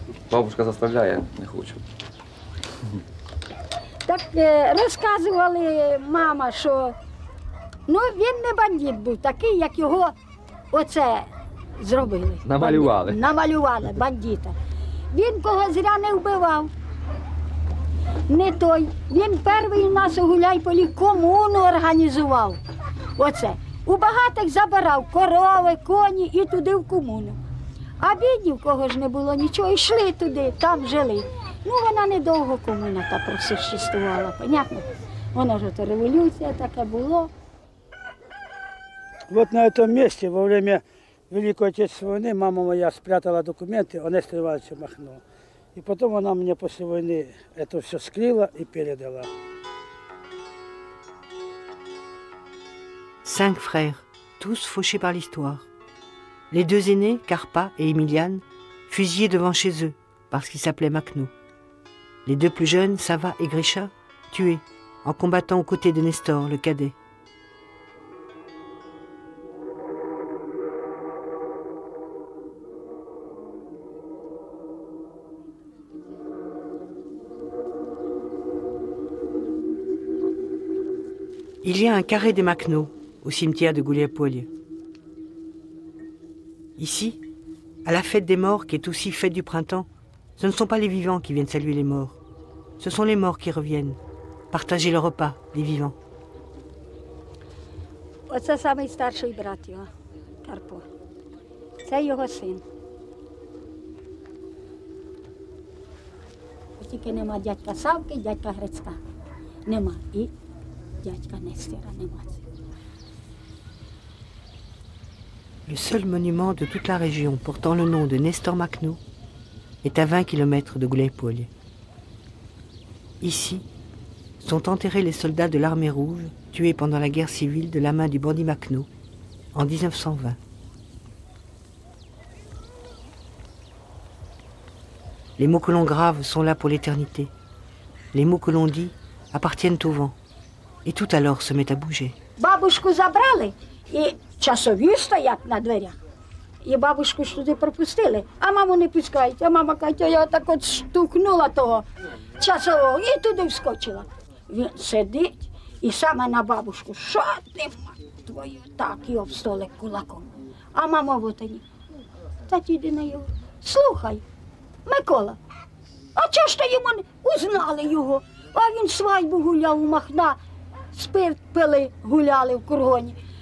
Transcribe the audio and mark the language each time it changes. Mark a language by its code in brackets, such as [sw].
[uk] Бабушка заставляє, не хочу. Так розказували мама, що ну, він не бандит був, такий, як його оце зробили. Намалювали. Намалювали бандита. Він кого зря не вбивав. Не той. Він перший у нас у Гуляйполі комуну організував. Оце. У багатих забирав корови, коні і туди в комуну. А бідні, в кого ж не було нічого, йшли туди, там жили. Ну, вона недовго комуна та просуществувала, понятно? Вона ж ото революція така було. [ru] Вот на этом месте во время Великой Отечественной войны мама моя спрятала документы о Несторе Ивановиче Махно. И потом она мне после войны это все скрыла и передала. [fr] 5 frères, tous fauchés par l'histoire. Les 2 aînés, Carpa et Emiliane, fusillés devant chez eux, parce qu'ils s'appelaient Machno. Les 2 plus jeunes, Sava et Grisha, tués, en combattant aux côtés de Nestor, le cadet. Il y a un carré des Machno au cimetière de Gouliapolie. Ici, à la fête des morts qui est aussi fête du printemps, ce ne sont pas les vivants qui viennent saluer les morts. Ce sont les morts qui reviennent, partager le repas, les vivants. [uk] Оце самий старший брат його, Карпо. Це його син. Тільки нема дядька Савки, дядька Грицька. Нема. І дядька Нестора нема. [fr] Le seul monument de toute la région portant le nom de Nestor Machno est à 20 km de Gouliapolie. Ici sont enterrés les soldats de l'armée rouge tués pendant la guerre civile de la main du bandit Machno en 1920. Les mots que l'on grave sont là pour l'éternité. Les mots que l'on dit appartiennent au vent. Et tout alors se met à bouger. [uk] Бабушку забрали, і часові стоять на дверях. І бабушку ж туди пропустили, а маму не пускають. А мама каже, я так от штукнула того часового і туди вскочила. Він сидить і саме на бабушку, що ти, мать твою, так, і об столик кулаком. А мама в отані, та діди на його, слухай, Микола, а чого ж то йому не узнали його? А він свадьбу гуляв у Махна, спив, пили, гуляли в кургоні.